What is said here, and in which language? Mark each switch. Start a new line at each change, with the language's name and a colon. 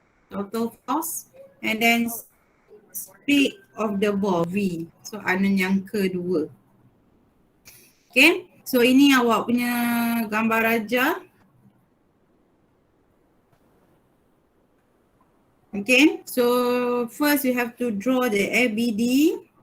English: total force, and then speed of the ball V.
Malay: Soalan yang kedua.
English: Okay, so
Malay: ini awak punya gambar raja.
English: Okay, so first you have to draw the ABD.